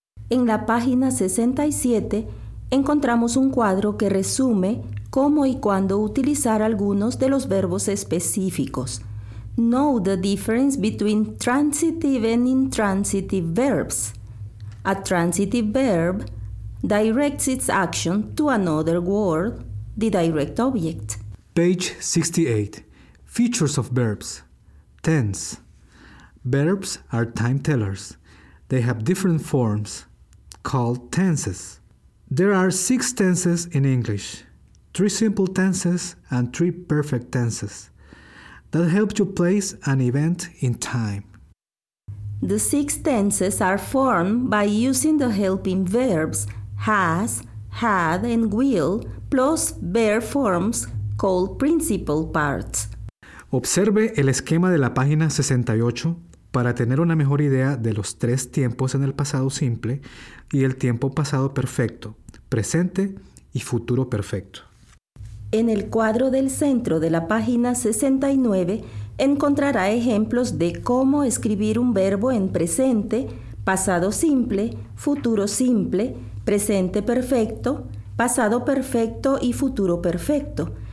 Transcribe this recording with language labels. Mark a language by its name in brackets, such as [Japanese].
[Spanish] En la página 67 encontramos un cuadro que resume cómo y cuándo utilizar algunos de los verbos específicos. [English] Know the difference between transitive and intransitive verbs. A transitive verb directs its action to another word, the direct object. Page 68. Features of verbs. Tense. Verbs are time tellers. They have different forms, called tenses. There are 6 tenses in English, 3 simple tenses and 3 perfect tenses. That helps you place an event in time. The 6 tenses are formed by using the helping verbs has, had, and will, plus verb forms called principal parts. [Spanish] Observe el esquema de la página 68 para tener una mejor idea de los 3 tiempos en el pasado simple y el tiempo pasado perfecto, presente y futuro perfecto. En el cuadro del centro de la página 69 encontrará ejemplos de cómo escribir un verbo en presente, pasado simple, futuro simple, presente perfecto, pasado perfecto y futuro perfecto.